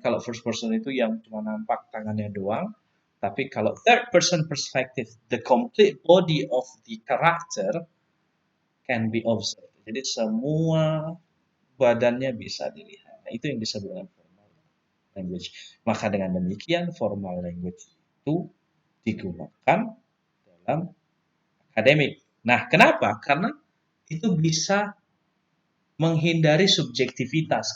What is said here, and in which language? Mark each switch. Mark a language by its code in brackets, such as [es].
[id] Kalau first person itu yang cuma nampak tangannya doang. Tapi kalau [en] third person perspective, the complete body of the character can be observed. [id] Jadi semua badannya bisa dilihat. Nah, itu yang disebut dengan formal language. Maka dengan demikian formal language itu digunakan dalam akademik. Nah, kenapa? Karena itu bisa menghindari subjektivitas.